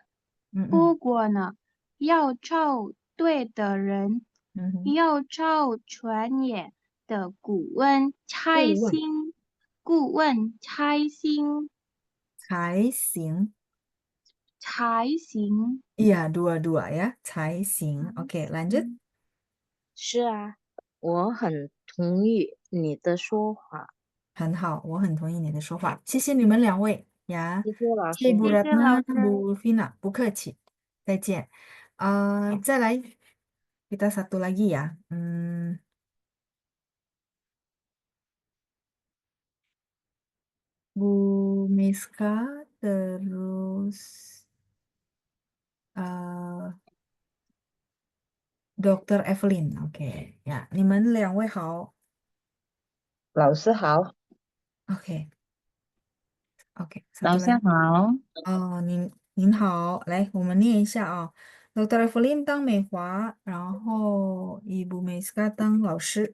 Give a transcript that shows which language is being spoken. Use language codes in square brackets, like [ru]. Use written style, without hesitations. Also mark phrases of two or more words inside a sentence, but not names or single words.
[zh] 嗯嗯不过呢，要找对的人，嗯哼，要找专业的顾问才顾问行，顾问才行才行。才行。 [id] Iya, dua-dua ya, [zh] 才行。OK, lanjut. 是啊，我很同意你的说法。很好，我很同意你的说法，谢谢你们两位呀，谢谢老谢谢师。 [id] Bu [zh] 谢谢老 [id] Ratna, [zh] 师。 Bu Vina，不客气，再见。再来 [id] kita satu lagi ya. Bu Miska, terus Dr. Evelyn. OK, ya, [zh] 你们两位好。老师好， OK, OK, 早 [id] satu [zh] 上 [id] lagi. [zh] 好，您好，来，我们念一下啊。Dr. Evelyn 当美华，然后 Ibu Meska 当老师。